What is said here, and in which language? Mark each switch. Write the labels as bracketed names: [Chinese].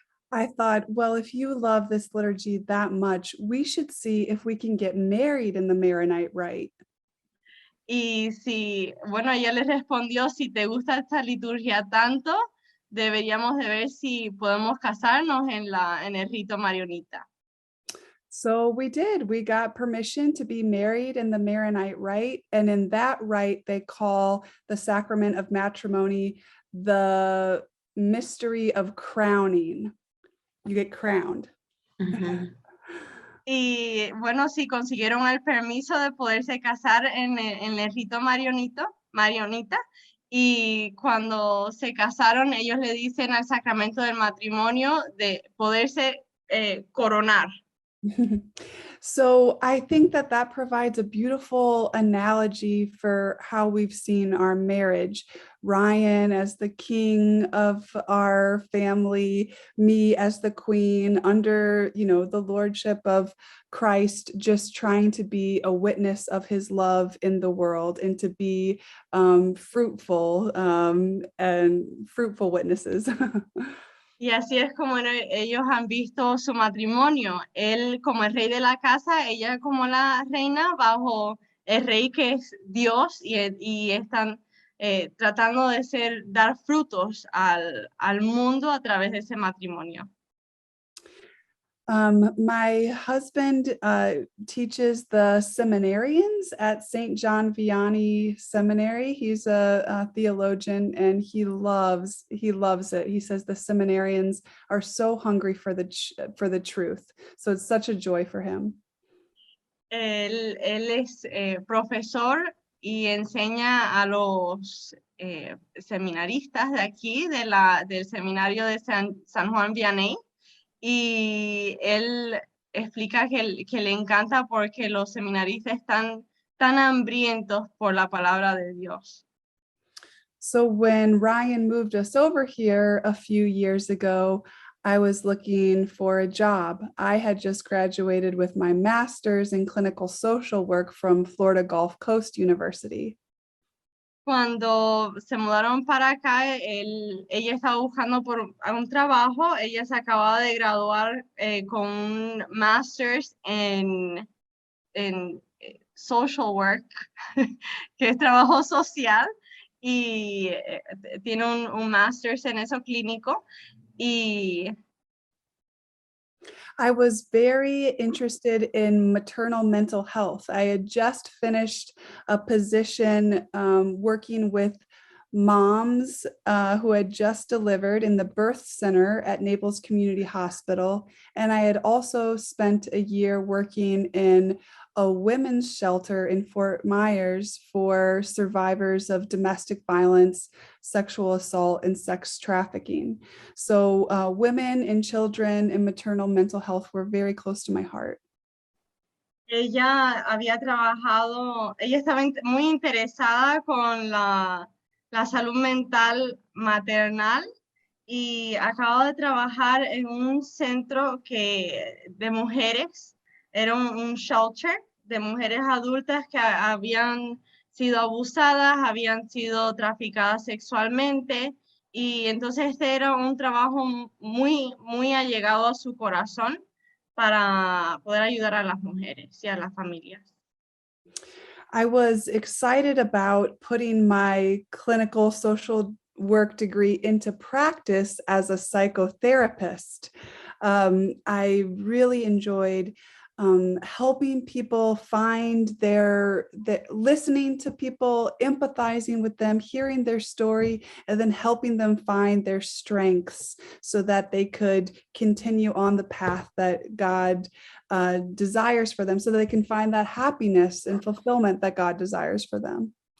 [English] I thought, well, if you love this liturgy that much, we should see if we can get married in the Maronite rite. [Spanish] Y bueno, ella le respondió, si te gusta esta liturgia tanto, deberíamos de ver si podemos casarnos en el rito marionita. [English] So we did. We got permission to be married in the Maronite rite. And in that rite, they call the sacrament of matrimony the mystery of crowning. You get crowned. [Spanish] Y bueno, sí consiguieron el permiso de poderse casar en el rito marionita. Y cuando se casaron, ellos le dicen al sacramento del matrimonio de poderse coronar. [English] So I think that provides a beautiful analogy for how we've seen our marriage. Ryan as the king of our family, me as the queen under, the lordship of Christ, just trying to be a witness of his love in the world and to be fruitful and fruitful witnesses. [Spanish] Y así es como ellos han visto su matrimonio. Él como el rey de la casa, ella como la reina bajo el rey que es Dios y están tratando de dar frutos al mundo a través de ese matrimonio. [English] My husband teaches the seminarians at St. John Vianney Seminary. He's a theologian and he loves it. He says the seminarians are so hungry for the truth. So it's such a joy for him. [Spanish] Él es profesor y enseña a los seminaristas de aquí, del seminario de San Juan Vianney. Y él explica que le encanta porque los seminaristas están tan hambrientos por la palabra de Dios. [English] So when Ryan moved us over here a few years ago, I was looking for a job. I had just graduated with my master's in clinical social work from Florida Gulf Coast University. [Spanish] Cuando se mudaron para acá, ella estaba buscando por un trabajo. Ella se acababa de graduar con un master's en [English] social work, [Spanish] que es trabajo social, y tiene un master's en eso clínico. Y [English] I was very interested in maternal mental health. I had just finished a position working with moms who had just delivered in the birth center at Naples Community Hospital. And I had also spent a year working in a women's shelter in Fort Myers for survivors of domestic violence, sexual assault, and sex trafficking. So women and children and maternal mental health were very close to my heart. [Spanish] ella había trabajado, ella estaba muy interesada con la salud mental maternal y acaba de trabajar en un centro de mujeres, era un shelter de mujeres adultas que habían sido abusadas, habían sido traficadas sexualmente, y entonces este era un trabajo muy, muy allegado a su corazón para poder ayudar a las mujeres y a las familias. [English] I was excited about putting my clinical social work degree into practice as a psychotherapist. I really enjoyed helping people find listening to people, empathizing with them, hearing their story, and then helping them find their strengths so that they could continue on the path that God desires for them, so that they can find that happiness and fulfillment that God desires for them.